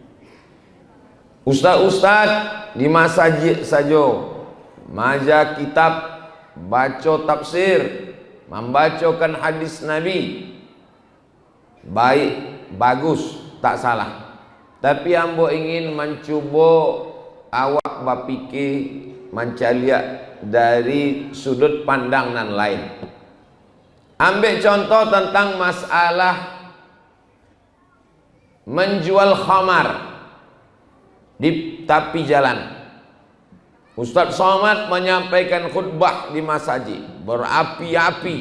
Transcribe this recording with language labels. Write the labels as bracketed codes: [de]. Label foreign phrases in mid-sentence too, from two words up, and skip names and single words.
[id] Ustadz-ustadz di masjid saja maja kitab, baca tafsir, membacakan hadis Nabi, baik, bagus, tak salah. [min] Tapi ambo ingin mencoba awak bapikir mencaliak dari sudut pandang nan lain. [id] Ambil contoh tentang masalah menjual khamar di tepi jalan. Ustaz Somad menyampaikan khutbah di masjid berapi-api.